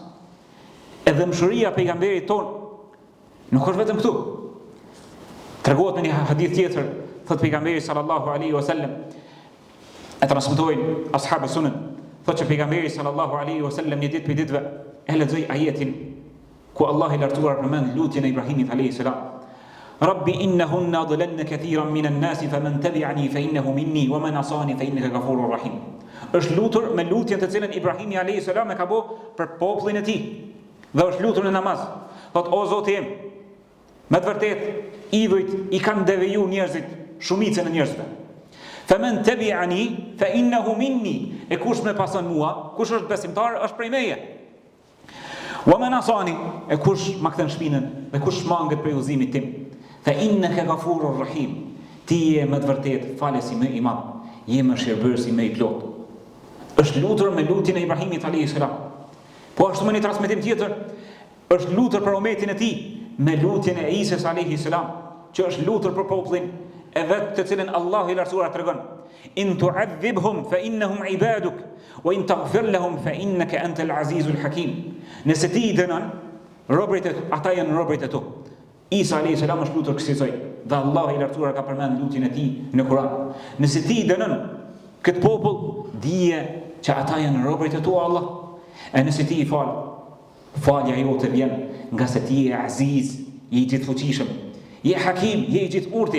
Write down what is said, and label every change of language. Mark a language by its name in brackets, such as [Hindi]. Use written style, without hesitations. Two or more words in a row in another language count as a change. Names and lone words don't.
[Albanian] Edhe mëshiria pejgamberit ton nuk është vetëm këtu. Tregohet në një hadith tjetër, thot pejgamberi [Arabic] صلى الله عليه وسلم, [Albanian] e transmetojnë ashabë sunen, thot që pejgamberi [Arabic] صلى الله عليه وسلم [Albanian] një ditë për ditëve e lexoi ajetin ku Allah i lartësuar përmend lutjen e Ibrahimit [Arabic] عليه السلام: "رب إنهن أضللن كثيرا من الناس فمن تبعني فإنه مني ومن عصاني فإنك غفور رحيم." [Albanian] Është lutur me lutjen të cilën Ibrahimi [Arabic] عليه السلام [Albanian] e ka bë për popullin e tij. Dhe është lutur në namaz. Thot: "O Zoti im, me të vërtetë idhujt i kanë devijuar njerëzit, shumicën e njerëzve. [Arabic] فمن تبعني فإنه مني." [Albanian] E kush më pason mua, kush është besimtar, është prej meje. [Arabic] "ومن عصاني", [Albanian] e kush ma kthen shpinën dhe kush manget prej udhëzimit tim, [Arabic] فإنك غفور رحيم. [Albanian] Ti je me të vërtetë falësi më i madh, je mëshirbërësi më i plot. Është është lutur me lutjen e Ibrahimit [Arabic] عليه السلام. [Albanian] Po ashtu me një transmetim tjetër, është lutur për umetin e tij me lutjen e Isës [Arabic] عليه السلام, [Albanian] që është lutur për popullin e vet të cilën Allahu i lartësuar tregon: [Arabic] إن تعذبهم فإنهم عبادك وإن تغفر لهم فإنك أنت العزيز الحكيم. [Albanian] Nëse ti i dënon robërit e ata janë robërit e tu. Isa [Arabic] عليه السلام [Albanian] është lutur kësaj, dhe Allahu i lartësuar ka përmend lutjen e tij në Kur'an. Nëse ti i dënon këtë popull, dije që ata janë robërit e tu Allah. E nëse ti i fal, falja jote vjen nga se ti je aziz, je i gjithfuqishëm, je hakim, je i gjithë urti.